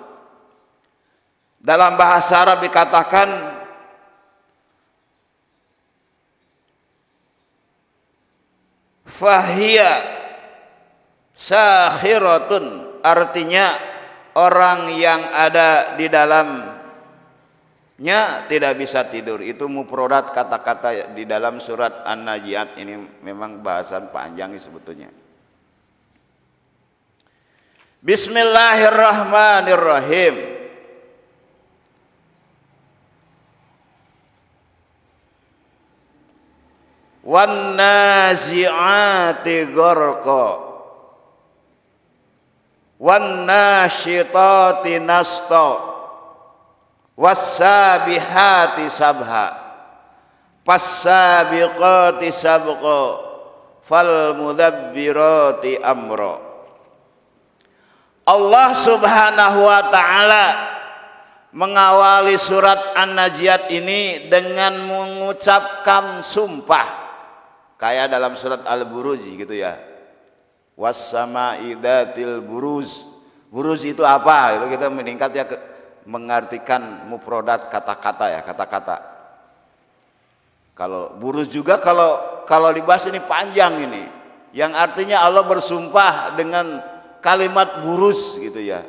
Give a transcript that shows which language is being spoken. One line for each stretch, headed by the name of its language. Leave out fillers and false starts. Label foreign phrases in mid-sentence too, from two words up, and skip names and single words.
Indonesian: Dalam bahasa Arab dikatakan
Arabic: فهي ساهرة,
Indonesian: artinya orang yang ada di dalamnya tidak bisa tidur. Itu mufradat kata-kata di dalam surat An-Naji'at. Ini memang bahasan panjang sebetulnya. Bismillahirrahmanirrahim.
Arabic: والنازعات غرقا والناشطات نشطا والسابحات سبحا فالسابقات سبقا فالمدبرات أمرا.
Indonesian: Allah
Arabic: سبحانه وتعالى
Indonesian: mengawali surat An-Naji'at ini dengan mengucapkan sumpah kayak dalam surat Al-Buruj gitu ya.
Arabic: والسماء ذات البروج.
Indonesian: Buruj itu apa? Itu kita meningkat ya mengartikan mufradat kata-kata ya, kata-kata. Kalau buruj juga kalau dibahas ini panjang ini. Yang artinya Allah bersumpah dengan kalimat buruj gitu ya.